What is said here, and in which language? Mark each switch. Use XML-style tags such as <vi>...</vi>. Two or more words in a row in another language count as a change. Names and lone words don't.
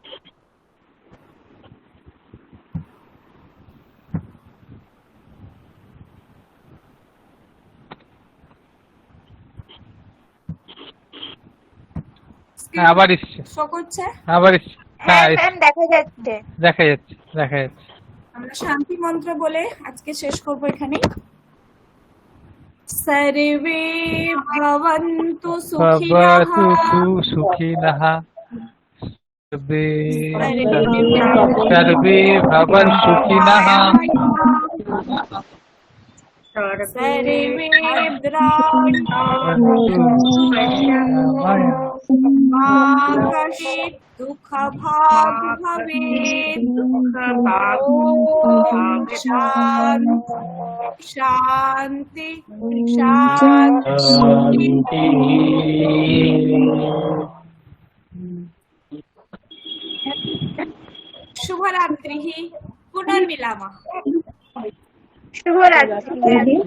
<bn>হ্যাঁ আবার এসছে, শো করছে? আবার এসছে। হ্যাঁ এসছে। ম্যাম দেখা যাচ্ছে। দেখা যাচ্ছে দেখা যাচ্ছে। আমরা শান্তি মন্ত্র বলে আজকে শেষ করব এখানে।</bn> <sa>সর্বে ভবন্তু সুখিনঃ, ভবতু সুখিনঃ, সর্বে সর্বে ভবন্তু সুখিনঃ, সর্বে ভদ্রাণি মা কশ্চিৎ দুঃখভাগ্ ভবেৎ। ওম শান্তি শান্তি। শুভরাত্রিঃ, পুনর্মিলামः।</sa> <bn>শুভরাত্রি ম্যাম।</bn>